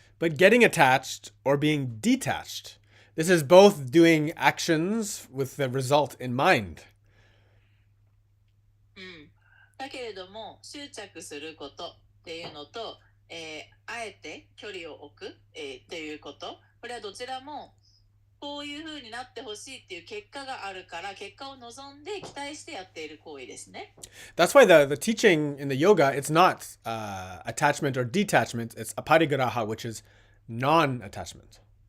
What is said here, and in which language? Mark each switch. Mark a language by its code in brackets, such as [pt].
[en] But getting attached or being detached, this is both doing actions with the result in mind. [ja] うん、だけれども執着することっていうのと、あえて距離を置く、っていうこと、これはどちらもこういう風になってほしいっていう結果があるから、結果を望んで期待してやっている行為ですね。 [en] That's why the teaching in the yoga, it's not attachment or detachment, it's aparigraha, which is non-attachment.